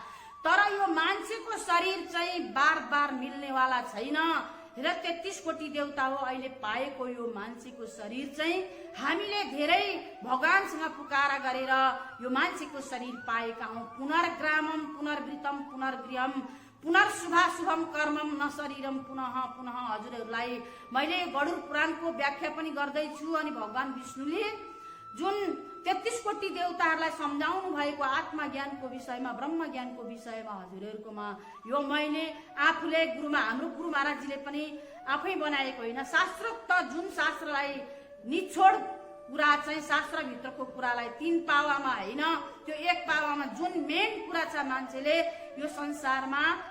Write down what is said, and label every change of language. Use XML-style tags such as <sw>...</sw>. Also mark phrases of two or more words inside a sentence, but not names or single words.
<ne>तर यो मान्छेको शरीर चाहिँ</ne> <hi>बार बार मिल्नेवाला</hi> <ne>छैन। र 33 कोटी देवता हो अहिले पाएको यो मान्छेको शरीर चाहिँ हामीले धेरै भगवानसँग पुकारा गरेर यो मान्छेको शरीर पाएका हौं।</ne> <sa>पुनर्ग्रामम पुनर्वृतम पुनर्गृहम पुनर्शुभाशुभम कर्मम न शरीरम पुनः पुनः।</sa> <ne>हजुरहरूलाई मैले गरुड पुराणको व्याख्या पनि गर्दैछु अनि भगवान विष्णुले जुन 33 कोटी देवताहरूलाई सम्झाउनु भएको आत्मज्ञानको विषयमा ब्रह्म ज्ञानको विषयमा हजुरहरूकोमा यो मैले आफूले हाम्रो गुरु महाराजजीले पनि आफै बनाएको होइन, शास्त्रोक्त जुन शास्त्रलाई निछोड कुरा चाहिँ शास्त्रभित्रको कुरालाई 3 पावामा होइन त्यो 1 पावामा जुन मेन कुरा छ मान्छेले यो संसारमा</ne>